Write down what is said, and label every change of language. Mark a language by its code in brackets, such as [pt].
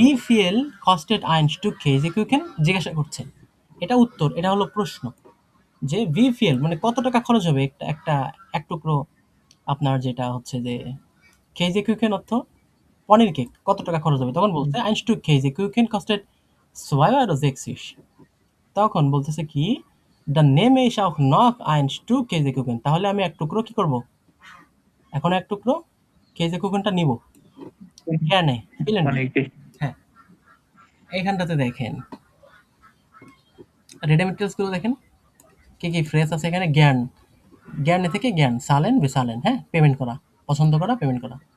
[de] Wie viel kostet ein Stück Käsekuchen? [bn] জিজ্ঞাসা করছে। এটা উত্তর, এটা হলো প্রশ্ন। যে wie viel মানে কত টাকা খরচ হবে একটা একটা এক টুকরো আপনার যেটা হচ্ছে যে Käsekuchen অর্থ পনির কেক কত টাকা খরচ হবে? তখন বলছে [de] ein Stück Käsekuchen kostet 2,60 €। [bn] তখন বলতেছে কি [de] dann nehme ich auch noch ein Stück Käsekuchen, [bn] তাহলে আমি এক টুকরো কি করব? এখন এক টুকরো Käsekuchenটা নিব। [de] gerne, vielen Dank। [bn] পনিরকে হ্যাঁ, এইখানটাতে দেখেন রেডামেটেরিয়ালস গুলো দেখেন কি কি ফ্রেজ আছে এখানে, জ্ঞান, জ্ঞানে থেকে জ্ঞান, সালেন বেসালেন, হ্যাঁ, পেমেন্ট করা, পছন্দ করা, পেমেন্ট করা।